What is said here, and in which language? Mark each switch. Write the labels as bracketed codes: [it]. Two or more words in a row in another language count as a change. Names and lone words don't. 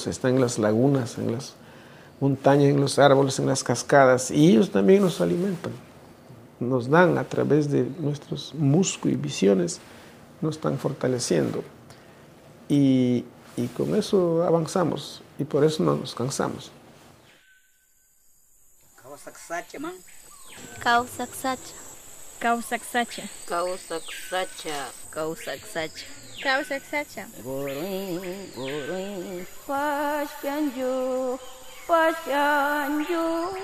[es] Está en las lagunas, en las montañas, en los árboles, en las cascadas. Y ellos también nos alimentan. Nos dan a través de nuestros músculos y visiones, nos están fortaleciendo. Y con eso avanzamos. Y por eso no nos cansamos. [qu] Kawasaksacha, man. Kausaksacha. Kausaksacha. Kausaksacha. Kausaksacha. Kausaksacha. Goruin, goruin. Pashkanju. Pashkanju.